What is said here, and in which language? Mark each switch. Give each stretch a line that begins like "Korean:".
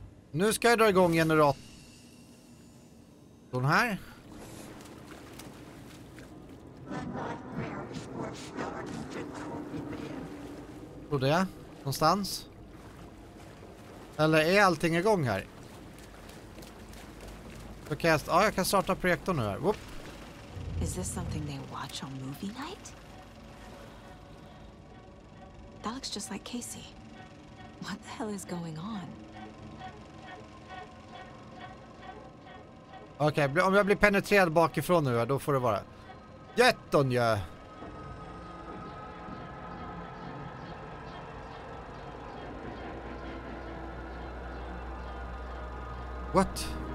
Swedish: Nu ska jag dra igång generatorn här. Tror det? Någonstans? Eller är allting igång här? Okay, jag kan starta projektorn nu här. Whoop.
English: Is this something they watch on movie night? That looks just like Casey. What the hell is going on?
Swedish: Okej, om jag blir penetrerad bakifrån nu, då får det vara. Jättonjö!
English: What?